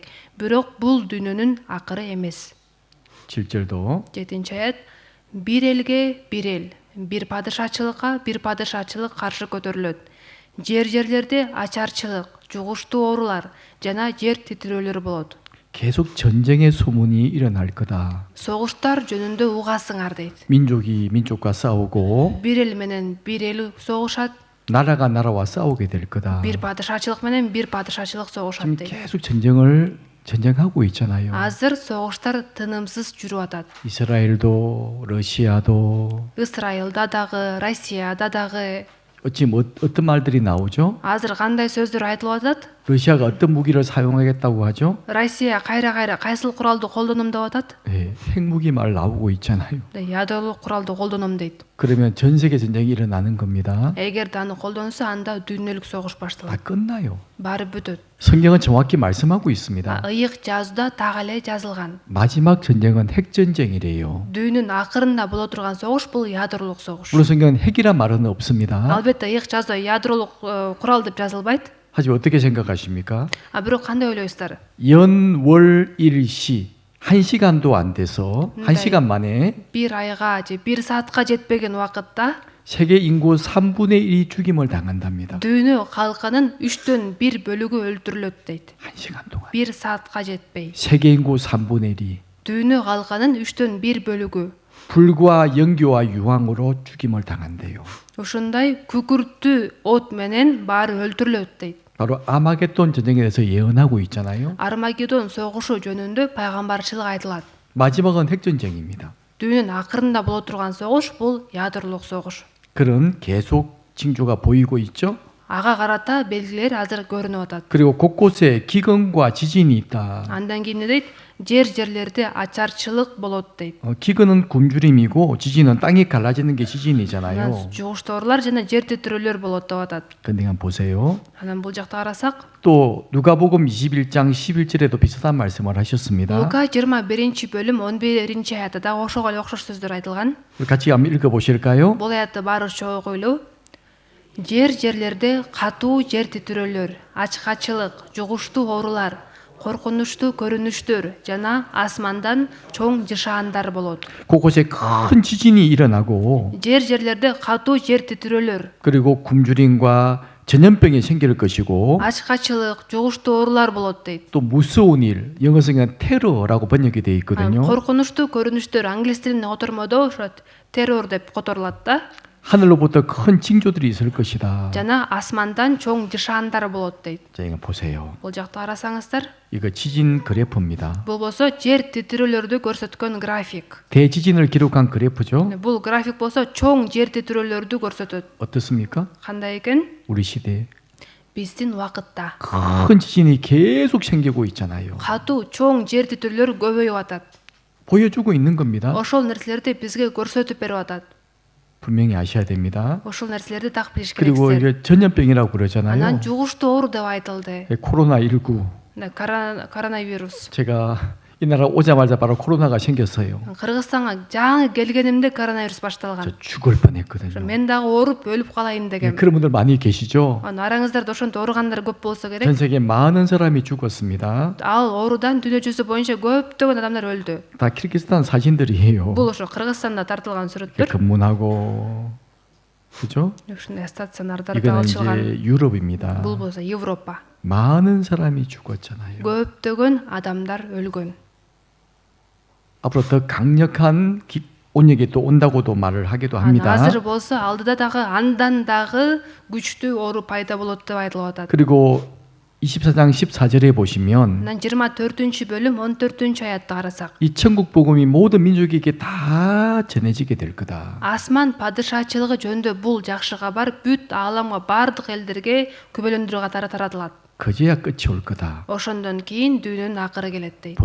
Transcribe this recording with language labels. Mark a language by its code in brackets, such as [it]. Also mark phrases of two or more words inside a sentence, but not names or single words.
[ky] Бирок бул дүйнөнүн акыры эмес. [ko] 7절도 [ky] 7 аят. Бир элге бир эл, бир падышачылыкка бир падышачылык каршы көтөрүлөт. Жерлерде ачарчылык, жугуштуу оорулар жана жер титирөөлөр болот. [ko] 계속 전쟁의 소문이 일어날 거다. [ky] Согуштар жөнүндө угасыңар дейт. [ko] 민족이 민족과 싸우고 [ky] Бир эл менен бир эл согушат, [ko] 나라가 나라와 싸우게 될 거다. [ky] бир падышачылык менен бир падышачылык согушат [ko] 지금 [ky] дейт. [ko] 계속 전쟁하고 있잖아요. [ky] Азыр согуштар тынымсыз жүрүп атат. [ko] 이스라엘도 러시아도 [ky] Исраилда дагы, Россияда дагы. [ko] 어찌 어떤 말들이 나오죠? [ky] Азыр кандай сөздөр айтылып атат? [ko] 러시아가 어떤 무기를 사용하겠다고 하죠? [ky] Россия кайра кайсыл куралды колдоном деп атат? [ko] 네, 핵무기 말 나오고 있잖아요. [ky] Ядролук куралды колдоном дейт. [ko] 그러면 전 세계 전쟁이 일어나는 겁니다. [ky] Эгерде аны колдонсо, анда дүйнөлүк согуш [ko] 다 [ky] башталат. [ko] 끝나요. [ky] Баары бүтөт. [ko] 성경은 정확히 말씀하고 있습니다. [ky] Ыйык жазууда так эле жазылган. [ko] 마지막 전쟁은 핵전쟁이래요. [ky] Дүйнүн акырында боло турган согуш бул ядролук согуш. [ko] 물론 성경은 핵이란 말은 없습니다. [ky] Албетте ыйык жазууда ядролук курал деп жазылбайт. [ko] 하지만 어떻게 생각하십니까? [ky] Бирок кандай ойлойсуздар? [ko] 연월일시 1시간도 안 돼서 1시간 만에 [ky] Бир айга же бир саатка жетпеген убакытта [ko] 세계 인구 3분의 1이 죽임을 당한답니다. [ky] дүйнө калкынын 3төн 1 бөлүгү өлтүрүлөт дейт. [ko] 1시간 동안. [ky] Бир саатка жетпей. [ko] 세계 인구 3분의 1이 [ky] Дүйнө калкынын 3төн 1 бөлүгү [ko] 불과 연교와 유황으로 죽임을 당한대요. [ky] ушундай күкүрттүү от менен баары өлтүрүлөт дейт. [ko] 바로 아마겟돈 전쟁에 대해서 예언하고 있잖아요. [ky] Армагеддон согушу жөнүндө пайгамбарчылык айтылат. [ko] 마지막은 핵전쟁입니다. [ky] Дүйнөнүн акырында боло турган согуш бул ядролук согуш. [ko] 그런 계속 징조가 보이고 있죠. [ky] Ага карата белгилер азыр көрүнүп атат. [ko] 그리고 곳곳에 기근과 지진이 있다. [ky] Андан кийин дейт, жерлерде ачарчылык болот дейт. [ko] 기근은 굶주림이고 지진은 땅이 갈라지는 게 지진이잖아요. [ky] Жугуштоорлар жана жер титирөөлөр болот деп атат. [ko] 근데 한번 보세요. [ky] Анан бул жакта карасак, [ko] 또 누가복음 21장 11절에도 비슷한 말씀을 하셨습니다. [ky] Лука 21-бөлүм 11-аятта да ошого эле окшош сөздөр айтылган. [ko] 우리 같이 한번 읽어보실까요? [ky] Бул аятты баарыбызча окуйлу. Жерлерде катуу жер титирөөлөр, ачкачылык, жугуштуу оорулар, коркунучтуу көрүнүштөр жана асмандан чоң жышаандар болот. [ko] 곳곳에 큰 지진이 일어나고 [ky] Жерлерде катуу жер титирөөлөр, [ko] 그리고 굶주림과 전염병이 생길 것이고 [ky] ачкачылык, жугуштуу оорулар болот дейт. [ko] 또 무서운 일, 영어 성경은 테러라고 번역이 되어 있거든요. [ky] Коркунучтуу көрүнүштөр англис тилинде котормодо ошо террор деп которулат да. [ko] 하늘로부터 큰 징조들이 있을 것이다. [ky] жана асмандан чоң жышаандар болот дейт. [ko] 자, 이거 보세요. [ky] Бул жакта карасаңыздар, [ko] 이거 지진 그래프입니다. [ky] бул болсо жер титирөөлөрдү көрсөткөн график. [ko] 대지진을 기록한 그래프죠. [ky] Бул график болсо чоң жер титирөөлөрдү көрсөтөт. [ko] 어떻습니까? [ky] Кандай экен? [ko] 우리 시대에 [ky] Биздин убакытта [ko] 큰 지진이 계속 생기고 있잖아요. [ky] катуу чоң жер титирөөлөр көбөйүп атат. [ko] 보여주고 있는 겁니다. [ky] Ошол нерселерди бизге көрсөтүп берип атат. [ko] 분명히 아셔야 됩니다. [ky] Ошол нерселерди так билиш [ko] 그리고 [ky] керексиз. [ko] 이게 전염병이라고 그러잖아요. [ky] Анан жугуштуу оору деп айтылды. [ko] 코로나19. [ky] Коронавирус. [ko] 제가 이 나라 오자마자 바로 코로나가 생겼어요. [ky] Кыргызстанга жаңы келгенимде коронавирус [ko] 저 [ky] башталган. [ko] 죽을 뻔했거든요. [ky] Мен дагы ооруп өлүп калайын дегем. [ko] 그런 분들 많이 계시죠? [ky] Араңыздарда ошентип ооругандар көп болсо керек. [ko] 전 세계 많은 사람이 죽었습니다. [ky] Ал оорудан дүйнө жүзү боюнча көптөгөн адамдар өлдү. [ko] 다 키르기스탄 사진들이에요. [ky] Бул ошо Кыргызстанда тартылган сүрөттөр. [ko] 근문하고 그죠? [ky] Ушундай стационардарда [ko] 이거는 [ky] алышылган. [ko] 이제 유럽입니다. [ky] Бул болсо Европа. [ko] 많은 사람이 죽었잖아요. [ky] көптөгөн адамдар өлгөн. [ko] 앞으로 더 강력한 온역이 또 온다고도 말을 하기도 합니다. [ky] азыр болсо алдыда дагы андан дагы күчтүү оору пайда болот деп айтылып атат. [ko] 그리고 24장 14절에 보시면 [ky] Анан 24-бөлүм 14-аятты карасак, [ko] 이 천국 복음이 모든 민족에게 다 전해지게 될 거다. [ky] асман падышачылыгы жөнүндө бул жакшы кабар бүт ааламга бардык элдерге күбөлөндүрүү катары таратылат. [ko] 그제야 끝이 올 거다. [ky] ошондон кийин дүйнөнүн акыры келет дейт.